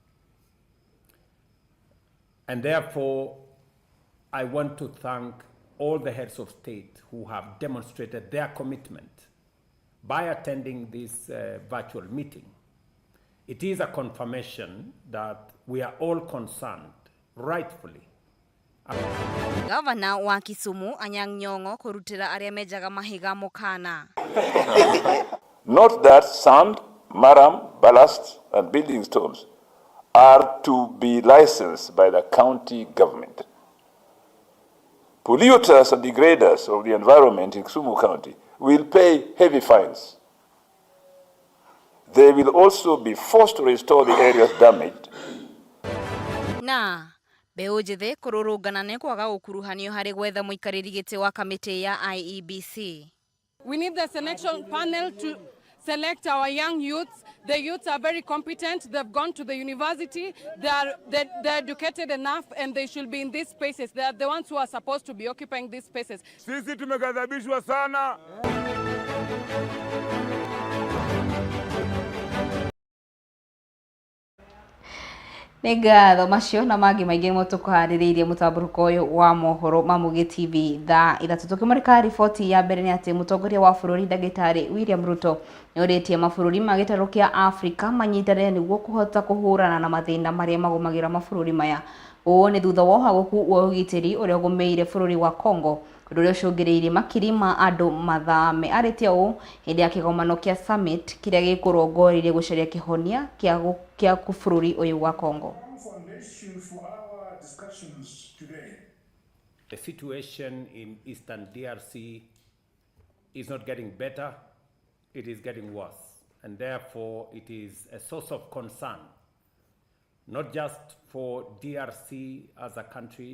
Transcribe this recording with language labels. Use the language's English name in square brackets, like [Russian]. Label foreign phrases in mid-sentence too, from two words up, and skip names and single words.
[English] And therefore, I want to thank all the heads of state who have demonstrated their commitment by attending this virtual meeting. It is a confirmation that we are all concerned, rightfully. [Kikuyu] Gavana wa Kisumu Anyang' Nyong'o kũrutĩra arĩa menjaga mahiga mũkana. [English] Note that sand, marram, ballast, and building stones are to be licensed by the county government. Polluters and degraders of the environment in Kisumu County will pay heavy fines. They will also be forced to restore the areas damaged. [Kikuyu] Na mbeũ njĩthĩ kũrũrũngana nĩ kwaga gũkuruhanio harĩ gwetha mũikarĩri gĩtĩ wa kamĩtĩ ya IEBC. [English] We need the selection panel to select our young youths. The youths are very competent. They've gone to the university. They're educated enough, and they should be in these spaces. They are the ones who are supposed to be occupying these spaces. [Swahili] Sisi tumeghadhabishwa sana. [Kikuyu] Nĩ ngatho macio na mangĩ maingĩ mo tũkũharĩrĩirie mũtambũrũko ũyũ wa mohoro ma Mũngĩ TV thaa ithatũ. Tũkĩmũrĩka riboti ya mbere nĩ atĩ mũtongoria wa bũrũri ndagĩtarĩ William Ruto nĩ orĩtie mabũrũri ma gĩtarũ kĩa Afrika manyitanĩre nĩguo kũhota kũhũrana na mathĩna marĩa magũmagĩra mabũrũri maya. Ũũ nĩ thutha wa ũhagũku wa ũgitĩri ũrĩa ũgũmĩire bũrũri wa Congo, ũndũ ũrĩa ũcũngĩrĩirie makiri ma andũ mathame. Arĩtie ũũ hĩndĩ ya kĩgomano kĩa summit kĩrĩa gĩkũrongoreirie gũcaria kĩhonia kĩa bũrũri ũyũ wa Congo. [English] The situation in Eastern DRC is not getting better, it is getting worse. And therefore it is a source of concern, not just for DRC as a country,